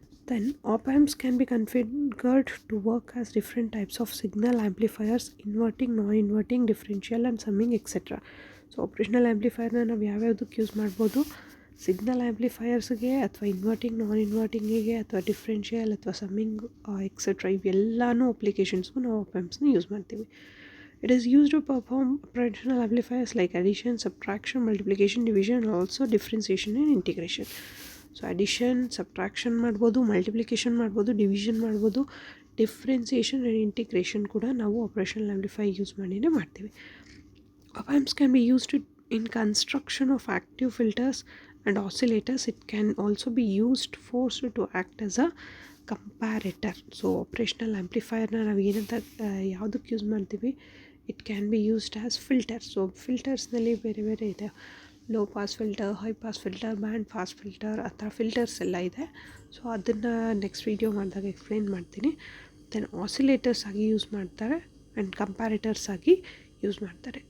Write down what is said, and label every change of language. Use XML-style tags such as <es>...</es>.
<en>Then op-amps can be configured to work as different types of signal amplifiers, inverting, non-inverting, differential and summing etc.</en> <kn>So operational ಆ್ಯಂಪ್ಲಿಫೈರ್ನ ನಾವು ಯಾವ್ಯಾವುದಕ್ಕೆ use ಮಾಡ್ಬೋದು, signal ಆ್ಯಂಪ್ಲಿಫೈಯರ್ಸ್ಗೆ ಅಥವಾ inverting ನಾನ್ ಇನ್ವರ್ಟಿಂಗಿಗೆ ಅಥವಾ differential ಅಥವಾ summing etcetera ಇವೆಲ್ಲನೂ ಅಪ್ಲಿಕೇಶನ್ಸ್ಗೂ ನಾವು op-ampsನ use ಮಾಡ್ತೀವಿ.</kn> <en>It is used to perform operational amplifiers like addition, subtraction, multiplication, division and also differentiation and integration.</en> <kn>So addition, subtraction ಮಾಡ್ಬೋದು, multiplication ಮಾಡ್ಬೋದು, ಡಿವಿಷನ್ ಮಾಡ್ಬೋದು, ಡಿಫ್ರೆನ್ಸಿಯೇಷನ್ ಆ್ಯಂಡ್ ಇಂಟಿಗ್ರೇಷನ್ ಕೂಡ ನಾವು ಆಪ್ರೇಷನಲ್ ಆ್ಯಂಪ್ಲಿಫೈ ಯೂಸ್ ಮಾಡಿನೇ ಮಾಡ್ತೀವಿ.</kn> <en>op-amps can be used in construction of active filters and oscillators. It can also be used forced to act as a comparator.</en> <kn>So operational ಆ್ಯಂಪ್ಲಿಫೈರ್ನ ನಾವು ಏನಂತ ಯಾವುದಕ್ಕೆ use ಮಾಡ್ತೀವಿ,</kn> <en>It can be used as filter.</en> <kn>So ಫಿಲ್ಟರ್ಸ್ನಲ್ಲಿ ಬೇರೆ ಬೇರೆ ಇದೆ, low pass filter, high pass filter, band pass filter, ಆ ಥರ filters ಎಲ್ಲ ಇದೆ. ಸೊ ಅದನ್ನು ನೆಕ್ಸ್ಟ್ ವೀಡಿಯೋ ಮಾಡಿದಾಗ ಎಕ್ಸ್ಪ್ಲೇನ್ ಮಾಡ್ತೀನಿ. ದೆನ್ ಆಸಿಲೇಟರ್ಸ್ ಆಗಿ ಯೂಸ್ ಮಾಡ್ತಾರೆ ಆ್ಯಂಡ್ ಕಂಪ್ಯಾರೇಟರ್ಸ್ ಆಗಿ ಯೂಸ್ ಮಾಡ್ತಾರೆ.</kn>